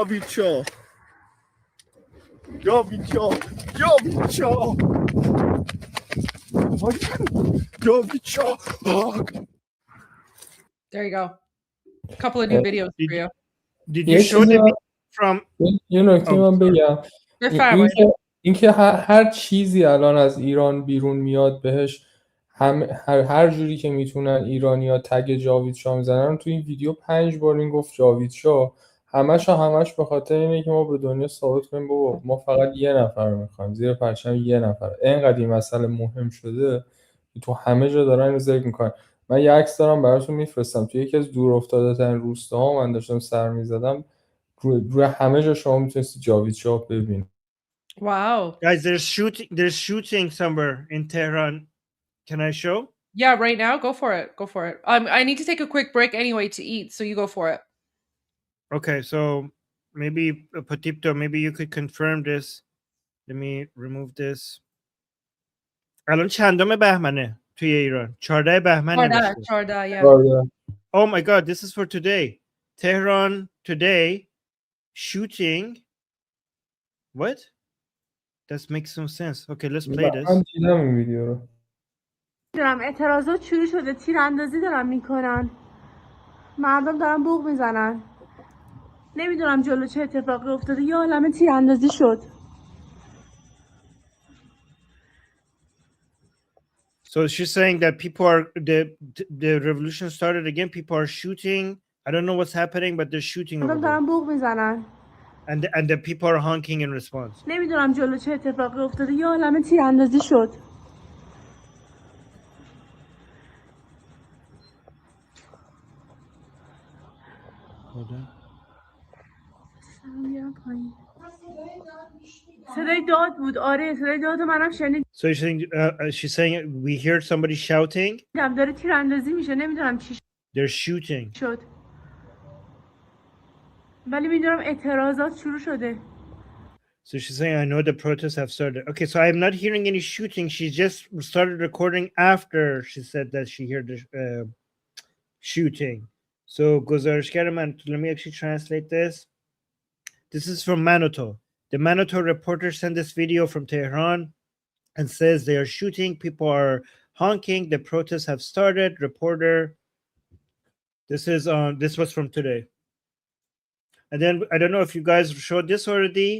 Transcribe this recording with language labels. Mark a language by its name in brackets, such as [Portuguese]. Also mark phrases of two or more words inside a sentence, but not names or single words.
[English] There you go. A couple of new videos for you. Did you show the video from [Persian] یه نکته من بگم اینکه هر چیزی الان از ایران بیرون میاد بهش هر جوری که میتونن ایرانی‌ها تگ جاوید شاه میزنن. تو این ویدیو 5 بار این گفت جاوید شاه، همش به خاطر اینه که ما به دنیا ثابت کنیم بابا ما فقط یه نفر رو میخوایم، زیر پرچم یه نفر. اینقدر این مسئله مهم شده که تو همه جا دارن اینو ذکر میکنن. من یه عکس دارم براتون میفرستم، تو یکی از دور افتاده ترین روستاها من داشتم سر میزدم، روی همه جا شما میتونستید جاوید شاه ببینید. [English] Wow. Guys, there's shooting somewhere in Tehran. Can I show? Yeah, right now, go for it. Go for it. I need to take a quick break anyway to eat, so you go for it. Okay, so maybe Patipto, maybe you could confirm this. Let me remove this. [Persian] الان چندم بهمنه توی ایران؟ 14 بهمن نوشته. 14, [English] yeah. Oh my god, this is for today. Tehran today shooting. What? That makes some sense. Okay, let's play this. [Persian] من دیدم این ویدیو رو. دارم اعتراضات شروع شده، تیراندازی دارن میکنن، مردم دارن بوق میزنن، نمیدونم جلو چه اتفاقی افتاده، یه عالمه تیراندازی شد. [English] So she's saying that people are the revolution started again. People are shooting. I don't know what's happening, but they're shooting over [Persian] مردم [English] there. [Persian] دارن بوق میزنن. [English] And the people are honking in response. [Persian] نمیدونم جلو چه اتفاقی افتاده، یه عالمه تیراندازی شد. صدای داد بود. آره صدای داد منم شنیدم. So she's saying we heard somebody shouting. داره تیراندازی میشه، نمیدونم چی [English] They're shooting. [Persian] شد. ولی میدونم اعتراضات شروع شده. [English] So she's saying, I know the protests have started. Okay, so I'm not hearing any shooting. She just started recording after she said that she heard the shooting. [Persian] So گزارشگر من, [English] let me actually translate this. This is from Manoto. The Manoto reporter sent this video from Tehran and says they are shooting. People are honking. The protests have started. Reporter. This was from today. And then I don't know if you guys showed this already.